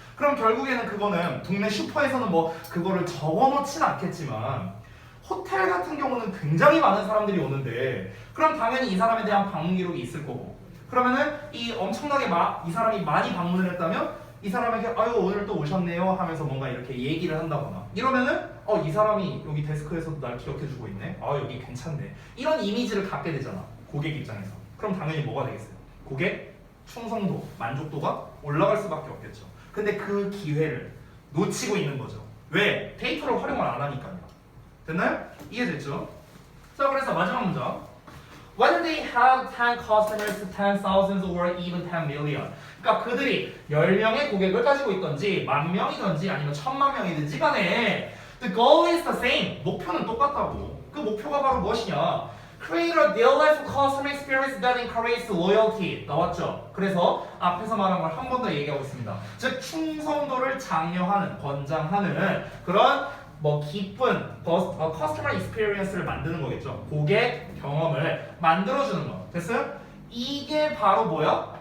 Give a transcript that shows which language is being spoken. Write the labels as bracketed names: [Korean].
[Korean] 그럼 결국에는 그거는 동네 슈퍼에서는 뭐 그거를 적어놓진 않겠지만 호텔 같은 경우는 굉장히 많은 사람들이 오는데 그럼 당연히 이 사람에 대한 방문 기록이 있을 거고 그러면은 이 엄청나게 이 사람이 많이 방문을 했다면 이 사람에게 아유 오늘 또 오셨네요 하면서 뭔가 이렇게 얘기를 한다거나 이러면은 이 사람이 여기 데스크에서도 날 기억해주고 있네. 여기 괜찮네. 이런 이미지를 갖게 되잖아. 고객 입장에서. 그럼 당연히 뭐가 되겠어요? 고객 충성도, 만족도가 올라갈 수밖에 없겠죠. 근데 그 기회를 놓치고 있는 거죠. 왜? 데이터를 활용을 안 하니까요. 됐나요? 이해됐죠? 자, 그래서 마지막 문장. [English] Whether they have 10 customers, 10,000 or even 10 million. [Korean] 그러니까 그들이 10명의 고객을 가지고 있던지 10,000명이든지 아니면 1,000,000명이든지 간에 [English] The goal is the same. [Korean] 목표는 똑같다고. 그 목표가 바로 무엇이냐? [English] Create a delightful customer experience that encourages loyalty. [Korean] 나왔죠? 그래서 앞에서 말한 걸 한 번 더 얘기하고 있습니다. 즉 충성도를 장려하는, 권장하는 그런 뭐 기쁜 커스터머 익스피리언스를 만드는 거겠죠. 고객 경험을 만들어주는 거. 됐어요? 이게 바로 뭐야?